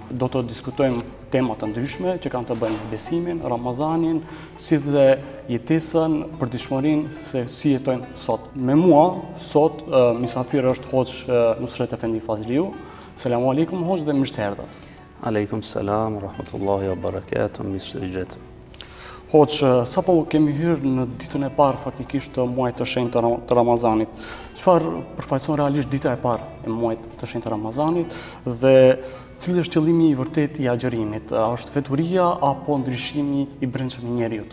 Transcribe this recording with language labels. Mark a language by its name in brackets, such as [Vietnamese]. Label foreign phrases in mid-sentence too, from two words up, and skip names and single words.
[Albanian] Do të diskutojmë tema të ndryshme që kanë të bëjnë me besimin, Ramazanin, si dhe jetesën, përditshmërinë se si jetojnë sot. Me mua sot mysafir është Hoxh Nusret Efendi Fazliu. [Arabic] السلام عليكم [Albanian] Hoxh dhe mirë se erdhët. [Arabic] عليكم السلام ورحمة الله وبركاته, [Albanian] mirë se jeni. Hoxh, sapo kemi hyrë në ditën e parë faktikisht të muajit të shenjtë të Ramazanit. Çfarë përfaqëson realisht dita e parë e muajit të shenjtë të Ramazanit dhe cili është qëllimi i vërtet i agjërimit? A është veturia apo ndryshimi i brendshëm i njeriut?